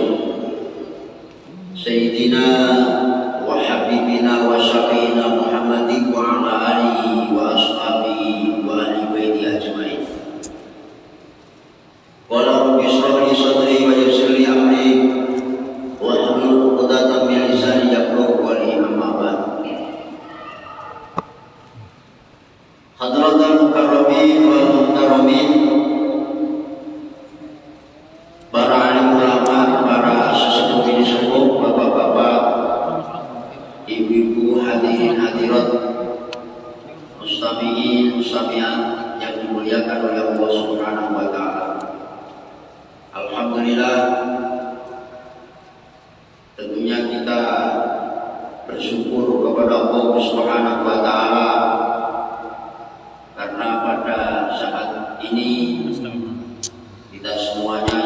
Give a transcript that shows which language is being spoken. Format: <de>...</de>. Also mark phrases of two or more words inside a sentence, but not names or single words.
<ar>سيدنا وحبيبنا وشفيعنا محمد وعلى آله وأصحابه وأهل بيته أجمعين. قال رب اشرح لي صدري ويسر لي أمري واحلل عقدة من لساني يفقهوا قولي. أما بعد. حضرات المكرمين والمحترمين,</ar> <id>para alim ulama, para sesepuh bini sepuh, bapak-bapak, ibu-ibu, hadirin hadirat,</id> <ar>مستمعين مستمعات</ar> <id>yang dimuliakan oleh Allah</id> <ar>سبحانه وتعالى.</ar> <id>Alhamdulillah, tentunya kita bersyukur kepada Allah</id> <ar>سبحانه وتعالى</ar> <id>karena pada saat ini kita semuanya</id>